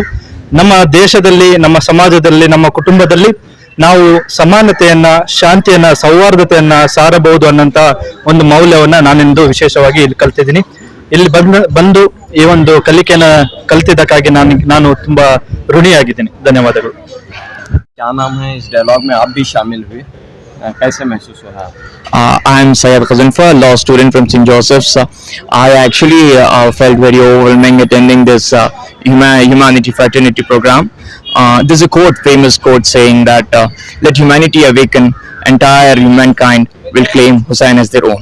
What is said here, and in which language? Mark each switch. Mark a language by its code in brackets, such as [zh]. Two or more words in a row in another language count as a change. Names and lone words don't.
[kn] ನಮ್ಮ ದೇಶದಲ್ಲಿ, ನಮ್ಮ ಸಮಾಜದಲ್ಲಿ, ನಮ್ಮ ಕುಟುಂಬದಲ್ಲಿ ನಾವು ಸಮಾನತೆಯನ್ನ, ಶಾಂತಿಯನ್ನ, ಸೌಹಾರ್ದತೆಯನ್ನ ಸಾರಬಹುದು ಅನ್ನೋಂತ ಒಂದು ಮೌಲ್ಯವನ್ನ ನಾನಿಂದು ವಿಶೇಷವಾಗಿ ಇಲ್ಲಿ ಕಲ್ತಿದ್ದೀನಿ. ಇಲ್ಲಿ ಬಂದು ಈ ಒಂದು ಕಲಿಕೆಯನ್ನ ಕಲ್ತಿದ್ದಕ್ಕಾಗಿ ನಾನು ತುಂಬಾ ಋಣಿಯಾಗಿದ್ದೀನಿ. ಧನ್ಯವಾದಗಳು. [hi] क्या नाम है, इस डायलॉग में आप भी शामिल हुए, कैसे महसूस हो रहा है? [en] I am Syed Khazanfa, law student from St. Joseph's. I actually felt very overwhelming attending this humanity fraternity program. There's a quote, famous quote saying that let humanity awaken, entire humankind will claim Hussain as their own.